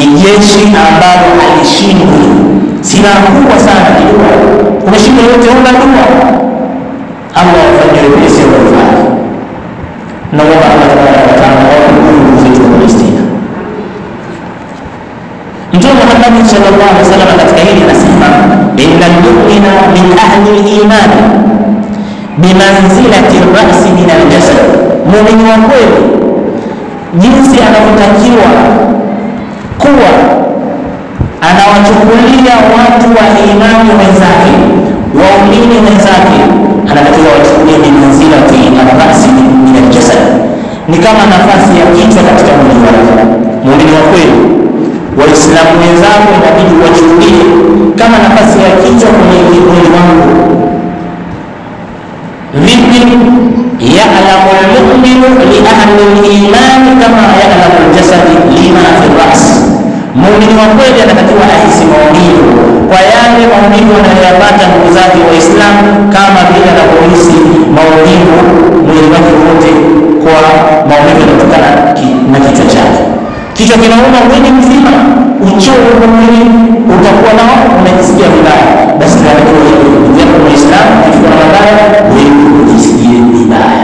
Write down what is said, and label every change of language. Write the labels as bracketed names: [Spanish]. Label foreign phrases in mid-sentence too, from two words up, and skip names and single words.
[Swahili] jeshi ambalo halishindwi, silaha kubwa sana kidogo. Umeshinda yote una dua, Allah afanye wepesi wa kufanya. Na wala Allah [Arabic] تبارك وتعالى [Swahili] au zetu wa Palestina. [Arabic] Mtume Muhammad صلى الله عليه وسلم [Swahili] katika hili anasema [Arabic] إن المؤمن من أهل الإيمان بمنزلة الرأس من الجسد. [Swahili] Muumini wa kweli jinsi anavyotakiwa kuwa anawachukulia watu wa imani wenzake, waumini wenzake, anatakiwa wachukulie [Arabic] بمنزلة الرأس من الجسد, [Swahili] ni kama nafasi ya kichwa katika mwili wake. Muumini wa kweli Waislamu wenzao inabidi wachukulie kama nafasi ya kichwa kwenye mwili wangu. Vipi? [Arabic] يألم المؤمن لأهل الإيمان كما يألم الجسد لما في الرأس. [Swahili] Muumini wa kweli anatakiwa ahisi maumivu kwa yale maumivu anayoyapata ndugu zake Waislamu, kama vile anavyohisi maumivu mwili wake wote kwa maumivu yanayotokana na kichwa chake. Kichwa kinauma mwili mzima, uchovu wa mwili utakuwa nao, unajisikia vibaya, basi tunatakiwa kwa Muislamu kifika Ramadhani wewe ujisikie vibaya.